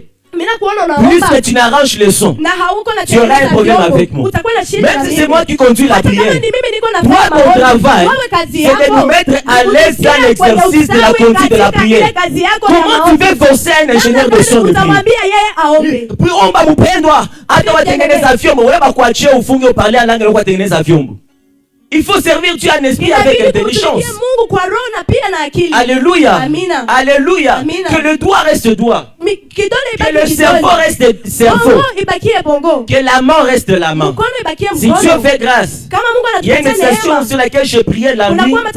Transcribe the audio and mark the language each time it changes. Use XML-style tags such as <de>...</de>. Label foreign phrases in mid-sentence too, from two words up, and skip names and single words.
<fr>Plus que tu n'arranges le son, tu auras un problème avec moi. Même si c'est moi qui conduis la prière, toi ton travail, c'est de nous mettre à l'aise dans l'exercice de la conduite de la prière. Comment tu veux forcer un ingénieur de son de prier? Puis on va vous prendre, attends, on va</fr> <sw>tengeneza vyombo,</sw> <fr>on va</fr> <sw>kuachia ufunge</sw> <fr>parler en langue, on va</fr> <sw>tengeneza vyombo.</sw> <fr>Il faut servir Dieu en esprit avec intelligence. Alléluia. Alléluia. Que le doigt reste doigt. Que le cerveau reste cerveau. Que la main reste la main. Si Dieu fait grâce, il y a une expression sur laquelle je priais la nuit.</fr>